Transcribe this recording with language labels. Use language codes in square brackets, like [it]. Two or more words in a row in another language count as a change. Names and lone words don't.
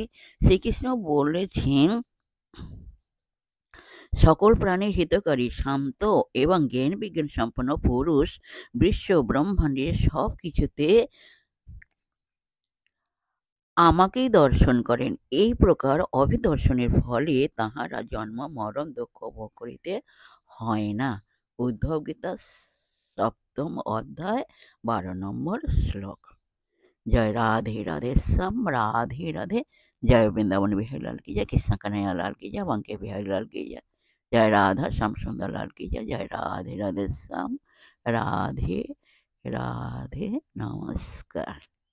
[bn] শ্রীকৃষ্ণ বলেছেন, সকল প্রাণীর হিতকারী, শান্ত এবং জ্ঞান বিজ্ঞান সম্পন্ন পুরুষ বিশ্ব ব্রহ্মাণ্ডের সব কিছুতে আমাকেই দর্শন করেন। এই প্রকার অভিদর্শনের ফলে তাহারা জন্ম মরণ দুঃখ ভোগ করিতে হয় না। উদ্ধব গীতা 7ম অধ্যায় 12 নম্বর শ্লোক। [hi] जय राधे राधे श्याम, राधे राधे। जय वृंदावन बिहारी लाल की जय, कृष्ण कन्हैया लाल की जय, बंके बिहारी लाल की जय, जय राधा श्याम सुंदर लाल की जय, जय राधे राधे श्याम, राधे राधे। नमस्कार।